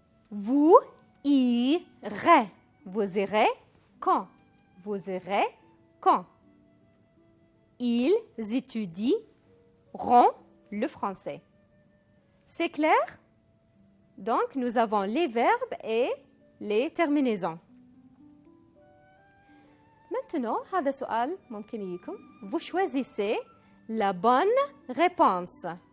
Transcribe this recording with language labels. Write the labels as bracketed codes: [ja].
[fr] Vous irez. Vous irez quand? Vous irez quand? Ils étudieront le français. C'est clair? Donc, nous avons les verbes et les terminaisons. [ar] Maintenant, هذا سؤال ممكن يجيكم. [fr] Vous choisissez la bonne réponse.